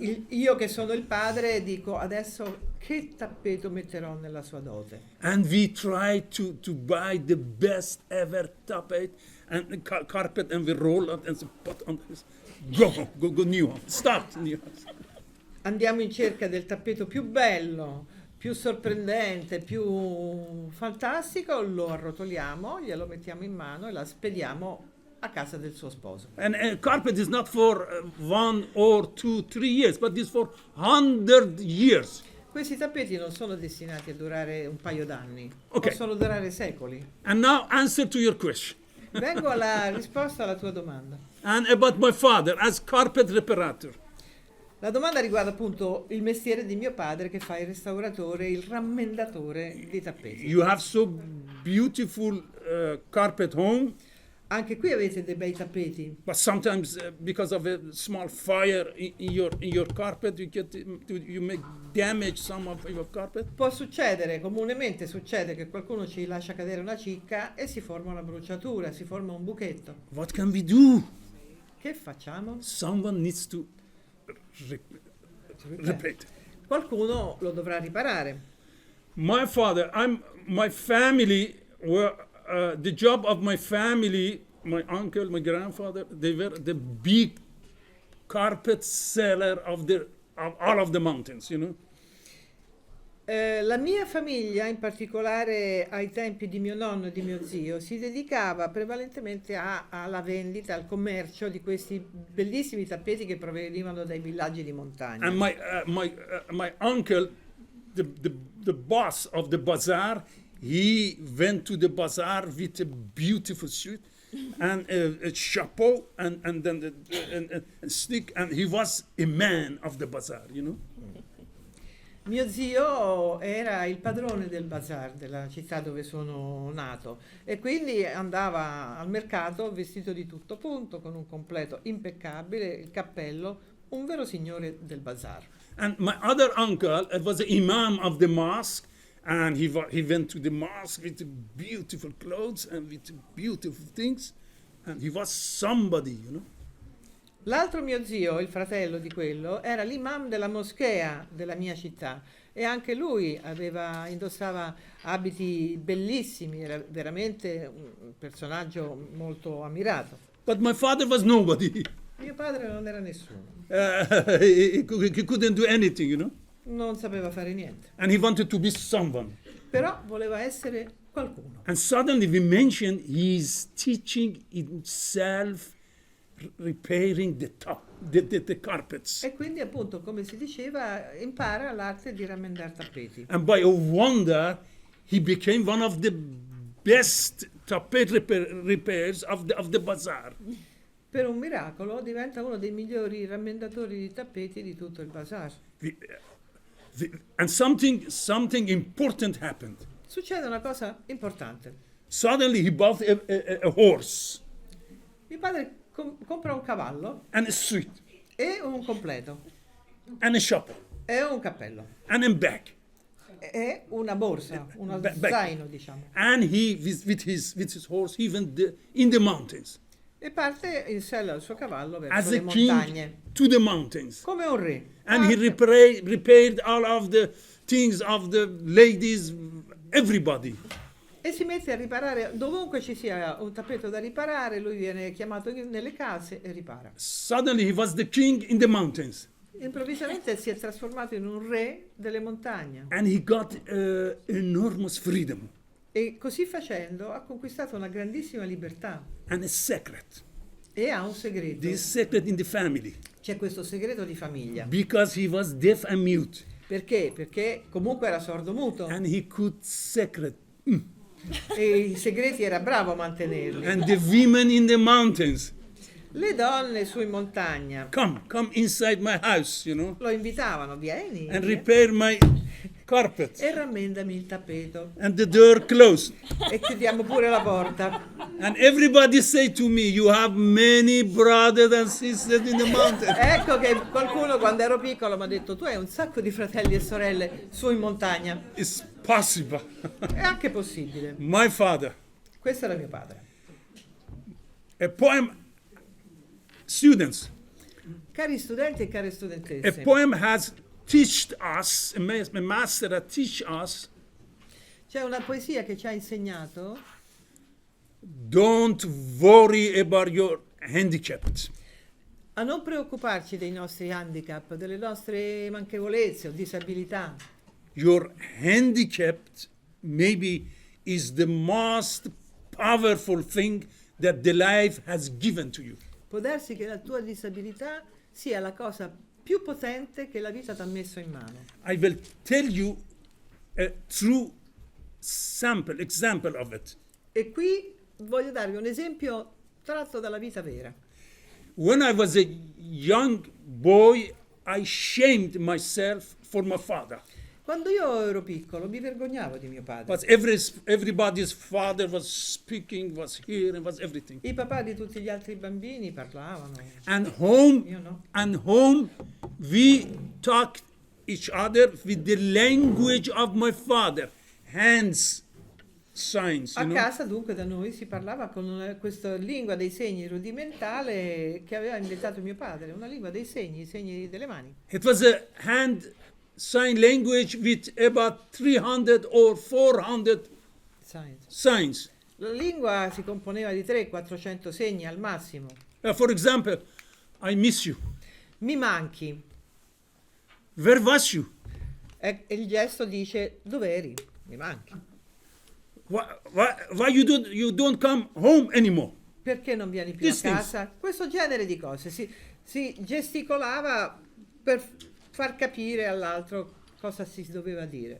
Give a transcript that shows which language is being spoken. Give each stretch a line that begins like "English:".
Italian: Io che sono il padre dico adesso che tappeto metterò nella sua dote.
English: And we try to buy the best ever tapete and carpet, and we roll it and put on this. Go new one. Start new one.
Italian: Andiamo in cerca del tappeto più bello, più sorprendente, più fantastico, lo arrotoliamo, glielo mettiamo in mano e la spediamo a casa del suo sposo.
English: And carpet is not for 1 or 2, 3 years, but it's for 100 years.
Italian: Questi tappeti non sono destinati a durare un paio d'anni,
English: Ok.
Italian: possono durare secoli.
English: And now answer to your question.
Italian: Vengo alla risposta alla tua domanda.
English: And about my father as carpet reparator.
Italian: La domanda riguarda appunto il mestiere di mio padre che fa il restauratore, il rammendatore dei tappeti.
English: You have so beautiful carpet home,
Italian: Anche qui avete dei bei tappeti,
English: but sometimes because of a small fire in your carpet, you make damage some of your carpet.
Italian: può succedere, comunemente succede che qualcuno ci lascia cadere una cicca e si forma una bruciatura, si forma un buchetto.
English: What can we do?
Italian: Che facciamo?
English: Someone needs to repair it.
Italian: Qualcuno lo dovrà riparare.
English: My father, my family were the job of my family. My uncle, my grandfather, they were the big carpet seller of all of the mountains. You know.
Italian: La mia famiglia, in particolare ai tempi di mio nonno e di mio zio, si dedicava prevalentemente alla vendita, al commercio di questi bellissimi tappeti che provenivano dai villaggi di montagna.
English: And my uncle, the boss of the bazaar, he went to the bazaar with a beautiful suit and a chapeau and then a stick, and he was a man of the bazaar, you know.
Italian: Mio zio era il padrone del bazar della città dove sono nato e quindi andava al mercato vestito di tutto punto, con un completo impeccabile, il cappello, un vero signore del bazar.
English: And my other uncle was the imam of the mosque, and he went to the mosque with beautiful clothes and with beautiful things, and he was somebody, you know.
Italian: L'altro mio zio, il fratello di quello, era l'imam della moschea della mia città e anche lui indossava abiti bellissimi, era veramente un personaggio molto ammirato.
English: But my father was nobody.
Italian: Mio padre non era nessuno,
English: He couldn't do anything, you know.
Italian: non sapeva fare niente,
English: And he wanted to be someone.
Italian: però voleva essere qualcuno.
English: And suddenly we mentioned he's teaching himself repairing the carpets.
Italian: E quindi appunto, come si diceva, impara l'arte di rammendare tappeti.
English: And by a wonder, he became one of the best tapet repairs of the bazaar.
Italian: Per un miracolo diventa uno dei migliori rammendatori di tappeti di tutto il bazar.
English: And something important happened.
Italian: Succede una cosa importante.
English: Suddenly he bought a horse
Italian: Mio padre compra un cavallo
English: and a suit
Italian: e un completo
English: and a shopper
Italian: e un cappello
English: and a bag.
Italian: e una borsa, uno
English: Bag.
Italian: zaino, diciamo.
English: And he, with his horse, he went in the mountains
Italian: E parte in sella al suo cavallo verso
English: as
Italian: le
English: a king
Italian: montagne,
English: to the mountains.
Italian: come un re.
English: And he
Italian: Parte
English: repaired all of the things of the ladies, everybody.
Italian: e si mette a riparare, dovunque ci sia un tappeto da riparare, lui viene chiamato nelle case e ripara.
English: Suddenly he was the king in the mountains.
Italian: Improvvisamente si è trasformato in un re delle montagne
English: And he got enormous freedom
Italian: e così facendo ha conquistato una grandissima libertà
English: and a secret.
Italian: e ha un segreto.
English: This secret in the family.
Italian: C'è questo segreto di famiglia.
English: Because he was deaf and mute.
Italian: Perché? Perché comunque era sordo-muto
English: And he could secret.
Italian: e i segreti era bravo a mantenerli.
English: And the women in the mountains,
Italian: Le donne su in montagna
English: come inside my house, you know,
Italian: lo invitavano, vieni
English: and repair my carpet.
Italian: e rammendami il tappeto
English: And the door closed.
Italian: e chiudiamo pure la porta.
English: And everybody say to me, you have many brothers and sisters in the mountains.
Italian: Ecco che qualcuno quando ero piccolo mi ha detto tu hai un sacco di fratelli e sorelle su in montagna.
English: It's possible.
Italian: È anche possibile.
English: My father,
Italian: Questo era mio padre.
English: a poem, students,
Italian: Cari studenti e care
English: a
Italian: studentesse,
English: poem has taught us, a master has teach us,
Italian: c'è una poesia che ci ha insegnato
English: don't worry about your handicap.
Italian: a non preoccuparci dei nostri handicap, delle nostre manchevolezze o disabilità.
English: Your handicap maybe is the most powerful thing that the life has given to you.
Italian: Può darsi che la tua disabilità sia la cosa più potente che la vita ti ha messo in mano.
English: I will tell you a true example of it.
Italian: E qui voglio darvi un esempio tratto dalla vita vera.
English: When I was a young boy, I shamed myself for my father.
Italian: Quando io ero piccolo mi vergognavo di mio padre.
English: But everybody's father was speaking, was here, and was everything.
Italian: I papà di tutti gli altri bambini parlavano.
English: And home,
Italian: Io no.
English: we talked each other with the language of my father, hands, signs.
Italian: A
English: You know?
Italian: casa dunque da noi si parlava con questa lingua dei segni rudimentale che aveva inventato mio padre, una lingua dei segni, i segni delle mani.
English: It was a hand sign language with about 300 or 400 Science. signs.
Italian: La lingua si componeva di 300-400 segni al massimo.
English: For example, I miss you.
Italian: Mi manchi.
English: Where was you?
Italian: E il gesto dice: dove eri? Mi manchi.
English: Why you don't come home anymore?
Italian: Perché non vieni più
English: These
Italian: a casa? Questo genere di cose. Si gesticolava per far capire all'altro cosa si doveva dire.